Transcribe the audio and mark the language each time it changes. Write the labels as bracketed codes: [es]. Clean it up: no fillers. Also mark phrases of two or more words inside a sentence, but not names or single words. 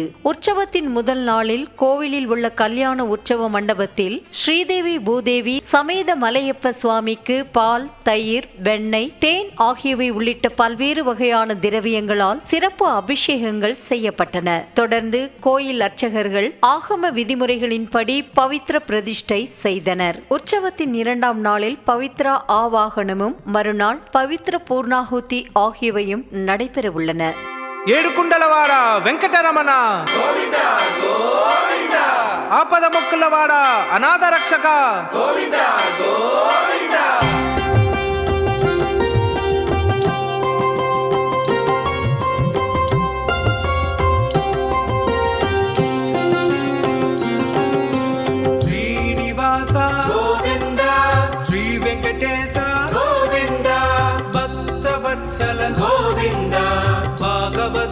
[ta] உற்சவத்தின் முதல் நாளில் கோவிலில் உள்ள கல்யாண உற்சவ மண்டபத்தில் ஸ்ரீதேவி பூதேவி சமேத மலையப்ப சுவாமிக்கு பால், தயிர், வெண்ணெய், தேன் ஆகியவை உள்ளிட்ட பல்வேறு வகையான திரவியங்களால் சிறப்பு அபிஷேகங்கள் செய்யப்பட்டன. தொடர்ந்து கோயில் அர்ச்சகர்கள் ஆகம விதிமுறைகளின்படி பவித்ர பிரதிஷ்டை செய்தனர். உற்சவத்தின் 2ஆம் நாளில் பவித்ரா ஆவாகனமும் மறுநாள் பவித்ர பூர்ணாகுதி ஆகியவையும் நடைபெற உள்ளன. [te] ఏడుకుండలవాడ వెంకటరమణ గోవిందా గోవిందా, ఆపద మొక్కులవాడ అనాథ రక్షక గోవిందా గోవిందా. శ్రీనివాస గోవిందా, శ్రీ వెంకటేశ గోవిందా, భక్తవత్సల గోవిందా, భాగవత